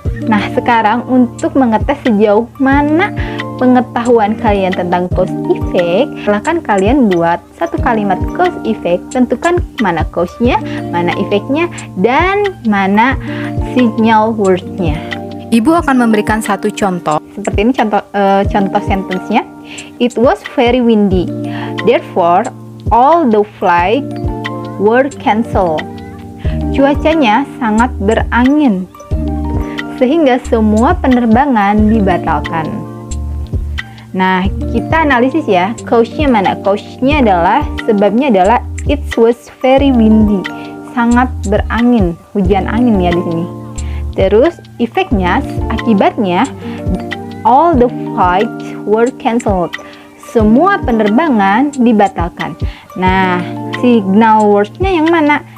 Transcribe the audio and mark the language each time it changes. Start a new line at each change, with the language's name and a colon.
Indonesian: Nah, sekarang untuk mengetes sejauh mana pengetahuan kalian tentang cause effect, silakan kalian buat satu kalimat cause effect, tentukan mana cause-nya, mana effect-nya, dan mana signal word-nya. Ibu akan memberikan satu contoh. Seperti ini contoh sentence-nya.
English: It was very windy. Therefore, all the flights were cancelled.
Indonesian: Cuacanya sangat berangin, sehingga semua penerbangan dibatalkan. Nah, kita analisis ya, cause-nya mana? Cause-nya adalah, sebabnya adalah
English: it was very windy,
Indonesian: sangat berangin, hujan angin ya di sini. Terus effect-nya, akibatnya,
English: all the flights were cancelled.
Indonesian: Semua penerbangan dibatalkan. Nah, signal word-nya yang mana?